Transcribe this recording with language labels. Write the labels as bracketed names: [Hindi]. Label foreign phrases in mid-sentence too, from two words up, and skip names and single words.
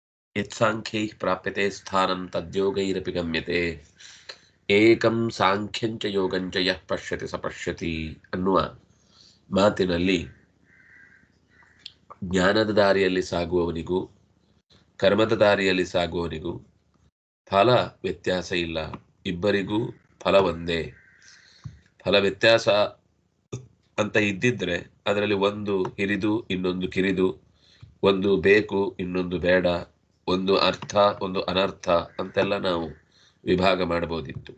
[Sanskrit] ಯತ್ಸಾಂಖ್ಯೈಃ ಪ್ರಾಪ್ಯತೆ ಸ್ಥಾನಂ ತದ್ಯೋಗೈರಪಿ ಗಮ್ಯತೆ ಏಕಂ ಸಾಂಖ್ಯಂಚ ಯೋಗಂಚ ಯಃ ಪಶ್ಯತಿ ಸ ಪಶ್ಯತಿ [Kannada] ಅನ್ನುವ ಮಾತಿನಲ್ಲಿ ಜ್ಞಾನದ ದಾರಿಯಲ್ಲಿ ಸಾಗುವವನಿಗೂ ಕರ್ಮದ ದಾರಿಯಲ್ಲಿ ಸಾಗುವವನಿಗೂ ಫಲ ವ್ಯತ್ಯಾಸ ಇಲ್ಲ. ಇಬ್ಬರಿಗೂ ಫಲ ಒಂದೇ. ಫಲ ವ್ಯತ್ಯಾಸ ಅಂತ ಇದ್ದಿದ್ರೆ ಅದರಲ್ಲಿ ಒಂದು ಹಿರಿದು ಇನ್ನೊಂದು ಕಿರಿದು, ಒಂದು ಬೇಕು ಇನ್ನೊಂದು ಬೇಡ, ಒಂದು ಅರ್ಥ ಒಂದು ಅನರ್ಥ ಅಂತೆಲ್ಲ ನಾವು ವಿಭಾಗ ಮಾಡಬಹುದಿತ್ತು.